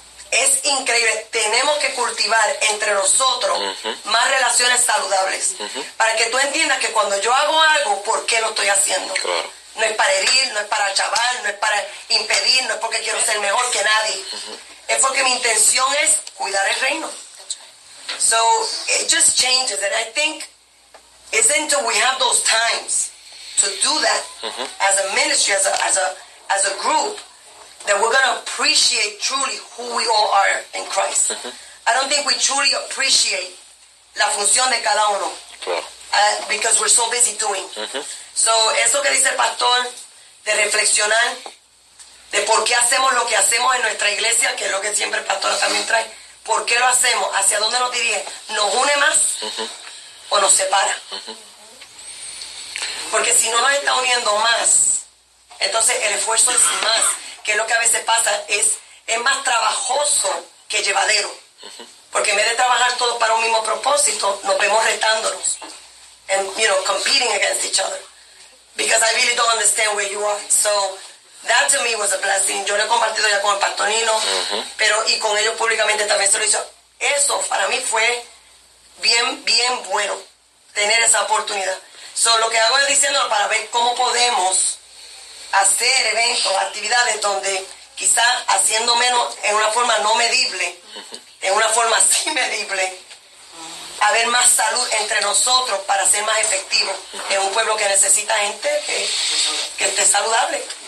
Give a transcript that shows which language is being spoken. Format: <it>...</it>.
<es>Es increíble. Tenemos que cultivar entre nosotros más relaciones saludables. Para que tú entiendas que cuando yo hago algo, ¿por qué lo estoy haciendo? No es para herir, no es para chavar, no es para impedir, no es porque quiero ser mejor que nadie. Es porque mi intención es cuidar el reino.</es> <en>So, it just changes. And I think it's until we have those times to do that as a ministry, as a group, that we're going to appreciate truly who we all are in Christ. I don't think we truly appreciate</en> <es>la función de cada uno.</es> <en>Because we're so busy doing.</en> <es>So, eso que dice el pastor, de reflexionar, de por qué hacemos lo que hacemos en nuestra iglesia, que es lo que siempre el pastor también trae, por qué lo hacemos, hacia dónde nos dirige, ¿nos une más o nos separa? Porque si no nos está uniendo más, entonces el esfuerzo es más, que es lo que a veces pasa, es más trabajoso que llevadero. Porque en vez de trabajar todos para un mismo propósito, nos vemos retándonos.</es> <en>And, competing against each other. Because I really don't understand where you are. So, that to me was a blessing.</en> <es>Yo lo he compartido ya con el pastor Nino, pero y con ellos públicamente también se lo hizo. Eso para mí fue bien, bien bueno, tener esa oportunidad. So, lo que hago es diciéndolo para ver cómo podemos hacer eventos, actividades donde quizás haciendo menos en una forma no medible, en una forma sí medible, haber más salud entre nosotros para ser más efectivos en un pueblo que necesita gente que esté saludable.</es>